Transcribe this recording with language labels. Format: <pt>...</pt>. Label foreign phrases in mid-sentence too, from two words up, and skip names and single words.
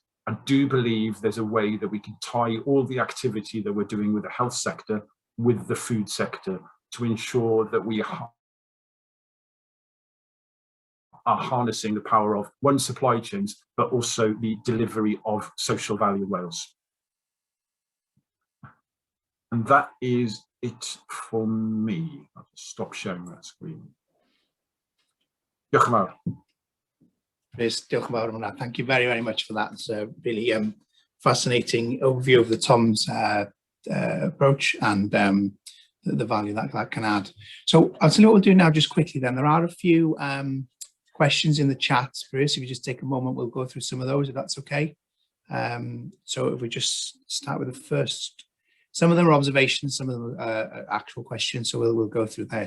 <en>I do believe there's a way that we can tie all the activity that we're doing with the health sector with the food sector to ensure that we are harnessing the power of one, supply chains, but also the delivery of social value in Wales. And that is it for me. I'll just stop sharing that screen.</en> <cy>Diolch yn fawr. Chris, diolch yn fawr am hwnna.</cy> <en>Thank you very, very much for that. It's a really fascinating overview of the TOMS approach and the value that can add. So I'll tell you what we'll do now just quickly then. There are a few questions in the chat, Bruce. If you just take a moment, we'll go through some of those, if that's okay. So if we just start with the first, some of them are observations, some of them are actual questions, so we'll go through there.</en>